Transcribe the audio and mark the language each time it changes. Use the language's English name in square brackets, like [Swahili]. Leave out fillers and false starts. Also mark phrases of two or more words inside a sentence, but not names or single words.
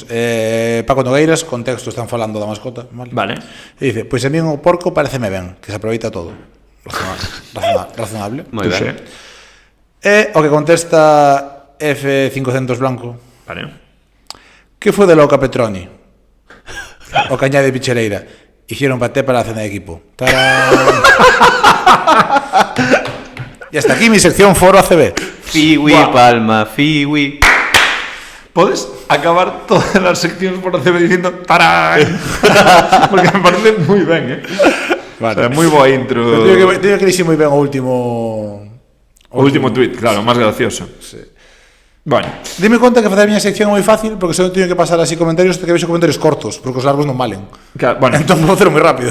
[Galician] Paco Nogueiras, contexto, están falando da mascota, vale? Vale. E dice, pois a mí o porco pareceme ben, que se aproveita todo. [Spanish] Razonable. [Galician] Moi Touché. ben. E o que contesta F500 Blanco, Vale. que foi de Loca Petroni? O cañá de Picheleira. [Spanish] Hicieron paté para la cena de equipo. ¡Tarán! Y hasta aquí mi sección Foro ACB. Fiwi, Buah. Palma, Fiwi. Podes acabar todas las secciones por CB diciendo ¡tarán! [Galician] Porque me parece moi ben, Vale. [Spanish] O sea, [Galician] moi boa intro. Teño que dixir moi ben o último... O último tweet, claro, máis gracioso. Sí. [Spanish] Bueno, [Galician] Dime conta que facer a miña sección é moi fácil porque só teño que pasar así comentarios que vexo comentarios cortos, porque os largos non valen. [Spanish] claro, bueno, [Galician] Entón vou facer moi rápido.